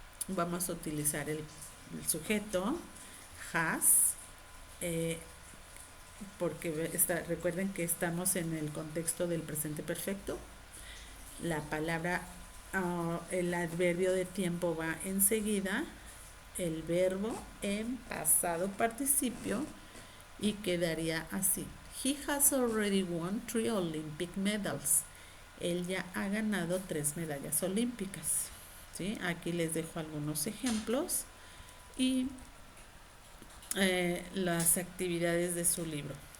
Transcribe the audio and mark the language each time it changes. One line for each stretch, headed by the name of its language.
Spanish: Vamos a utilizar el sujeto has, porque recuerden que estamos en el contexto del presente perfecto. La palabra, el adverbio de tiempo va enseguida, el verbo en pasado participio y quedaría así.
English: He has already won 3 Olympic medals.
Spanish: Él ya ha ganado 3 medallas olímpicas. ¿Sí? Aquí les dejo algunos ejemplos y las actividades de su libro.